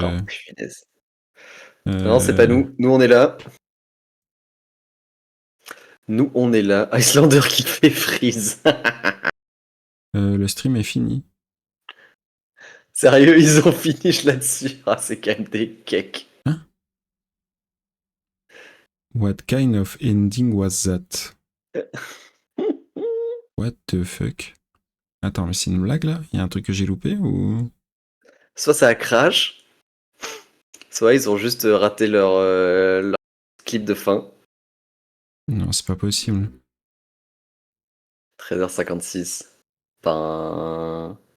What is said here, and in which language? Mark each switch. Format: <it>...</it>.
<fr>Oh, punaise. Non, c'est pas nous. Nous, on est là. Nous, on est là. Icelander qui fait freeze. le stream est fini. Sérieux, ils ont finish là-dessus. Ah, c'est quand même des cakes. Hein?</fr> <en>What kind of ending was that? What the fuck?</en> <fr>Attends, mais c'est une blague là? Il y a un truc que j'ai loupé ou... Soit ça crash, soit ils ont juste raté leur clip de fin. Non, c'est pas possible. 13h56. Ben...</fr>